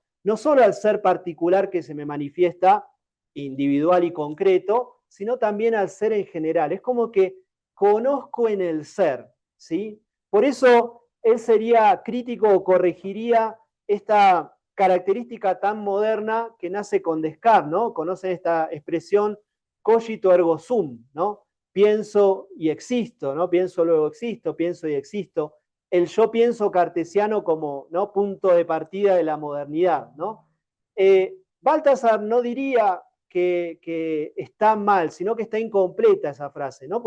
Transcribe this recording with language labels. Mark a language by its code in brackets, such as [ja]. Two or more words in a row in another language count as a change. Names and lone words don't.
[es] No solo al ser particular que se me manifiesta individual y concreto, sino también al ser en general. Es como que conozco en el ser, ¿sí? Por eso él sería crítico o corregiría esta característica tan moderna que nace con Descartes, ¿no? Conocen esta expresión [la] cogito ergo sum, [es] ¿no? Pienso y existo, ¿no? Pienso luego existo, pienso y existo. El yo pienso cartesiano como, ¿no?, punto de partida de la modernidad, ¿no? Baltasar no diría que está mal, sino que está incompleta esa frase, ¿no?